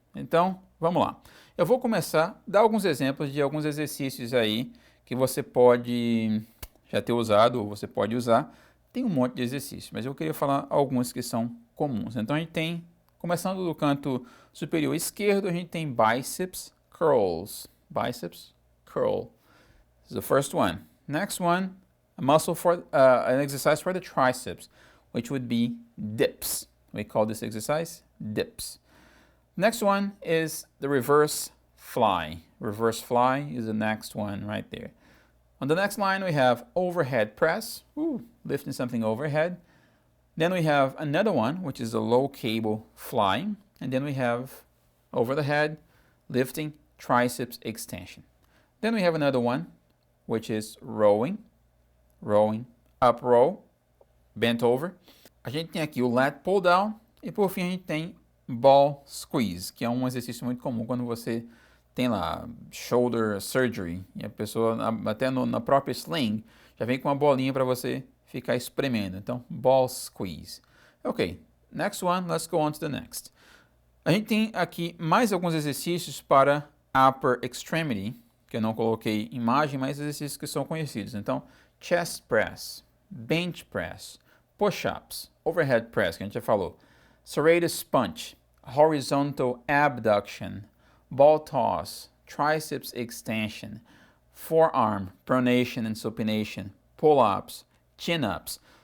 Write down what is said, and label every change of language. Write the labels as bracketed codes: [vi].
[pt] Então, vamos lá. Eu vou começar a dar alguns exemplos de alguns exercícios aí que você pode já ter usado ou você pode usar. Tem um monte de exercícios, mas eu queria falar alguns que são comuns. Então a gente tem, começando do canto superior esquerdo, a gente tem biceps curls. [en] Biceps curl. This is the first one. Next one, a muscle for an exercise for the triceps, which would be dips. We call this exercise dips. Next one is the reverse fly. Reverse fly is the next one right there. On the next line, we have overhead press, lifting something overhead. Then we have another one, which is a low cable flying. And then we have over the head, lifting triceps extension. Then we have another one, which is rowing, up row, bent over. [pt] A gente tem aqui o lat pull down. E por fim a gente tem ball squeeze, que é um exercício muito comum quando você tem lá shoulder surgery e a pessoa até na própria sling já vem com uma bolinha para você ficar espremendo. Então, ball squeeze. [en] Ok, next one, let's go on to the next. [pt] A gente tem aqui mais alguns exercícios para upper extremity, que eu não coloquei imagem, mas exercícios que são conhecidos. Então, [en] chest press, bench press, push-ups, overhead press, [pt] que a gente já falou, [en] serratus punch, horizontal abduction, ball toss, triceps extension, forearm pronation and supination, pull-ups, chin-ups.